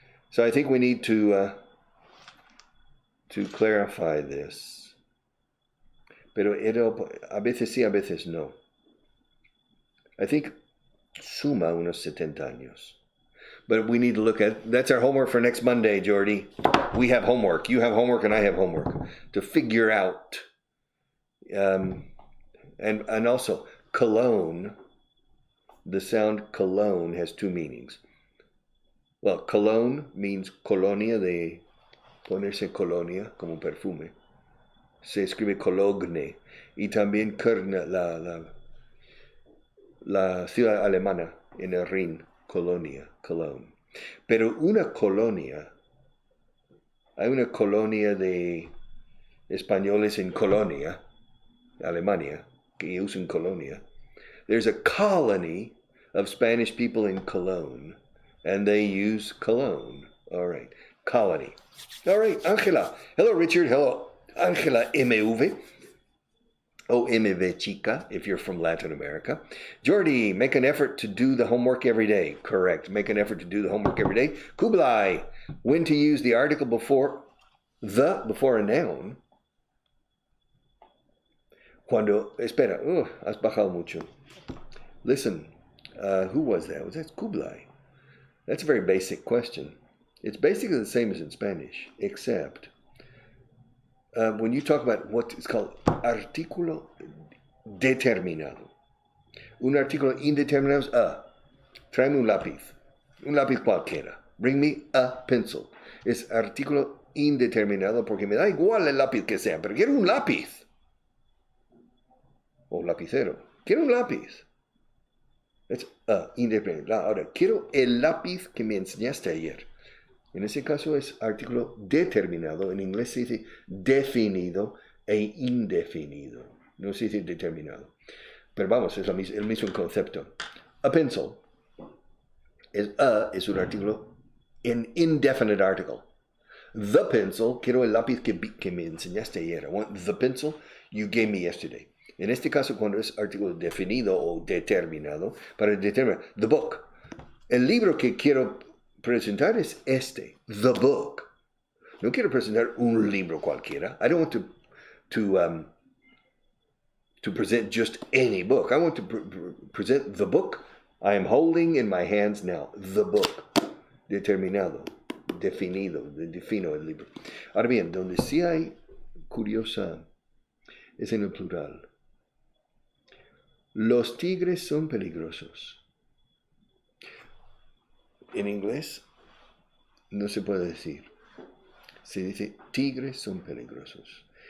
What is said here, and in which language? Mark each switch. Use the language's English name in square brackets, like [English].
[English] So I think we need to clarify this. [Spanish] Pero a veces sí, a veces no. [English] I think [Spanish] suma unos 70 años. [English] But we need to look that's our homework for next Monday, Jordy. We have homework. You have homework and I have homework to figure out. And also, Cologne, the sound Cologne has two meanings. Well, Cologne means [Spanish] colonia, de ponerse colonia, como un perfume. Se escribe Cologne. Y también Köln, la ciudad alemana en el Rin, Colonia, Cologne. Pero hay una colonia de españoles en Colonia, Alemania, que usan colonia. [English] There's a colony of Spanish people in Cologne, and they use cologne. All right, colony. All right, Angela. Hello, Richard. Hello, Angela MV. O MV Chica, if you're from Latin America. Jordy, make an effort to do the homework every day. Correct. Make an effort to do the homework every day. Kublai, when to use the article before a noun. [Spanish] Espera, has bajado mucho. [English] Listen, who was that? Was that Kublai? That's a very basic question. It's basically the same as in Spanish, except when you talk about what is called [Spanish] artículo determinado. Un artículo indeterminado es tráeme un lápiz cualquiera. [English] Bring me a pencil. [Spanish] Es artículo indeterminado porque me da igual el lápiz que sea, pero quiero un lápiz. O lapicero. Quiero un lápiz. Es indeterminado. Ahora, quiero el lápiz que me enseñaste ayer. En ese caso es artículo determinado. En inglés se dice definido e indefinido. No se dice determinado. Pero vamos, es el mismo concepto. [English] A pencil [Spanish] es un artículo, [English] an indefinite article. The pencil, [Spanish] quiero el lápiz que me enseñaste ayer. [English] I want the pencil you gave me yesterday. [Spanish] En este caso, cuando es artículo definido o determinado, para determinar, [English] the book. [Spanish] El libro que quiero presentar es [English] the book. [Spanish] No quiero presentar un libro cualquiera. [English] I don't want to present just any book. I want to present the book I am holding in my hands now. The book. [Spanish] Determinado. Definido. Defino el libro. Ahora bien, donde sí hay curiosa es en el plural. Los tigres son peligrosos. En inglés no se puede decir. Se dice tigres son peligrosos.